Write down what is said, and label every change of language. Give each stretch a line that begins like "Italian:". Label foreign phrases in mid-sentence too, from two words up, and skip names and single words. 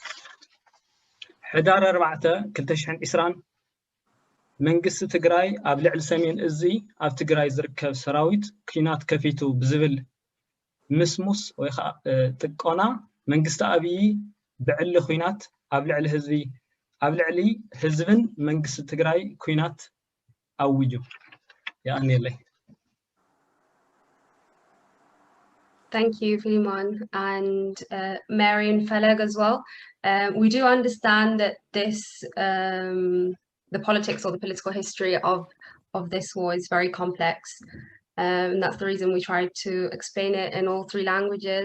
Tigrinya: ሕዳር 4 2020 መንግስቲ ትግራይ ኣብ ልዕሊ ሰሜን እዚ ኣብ ትግራይ ዝርከብ ሰራዊት ኩናት ከፊቱ ብዝብል ምስሙስ ወይ ከዓ ጥቆና መንግስቲ አብይ ብዕሊ ኩናት ኣብ ልዕሊ ህዝብን መንግስቲ ትግራይ ኩናት ኣውጁ ያኔለይ
English: Thank you, Philemon, and Mary and Feleg as well. We do understand that the politics or the political history of this war is very complex. And that's the reason we tried to explain it in all 3 languages.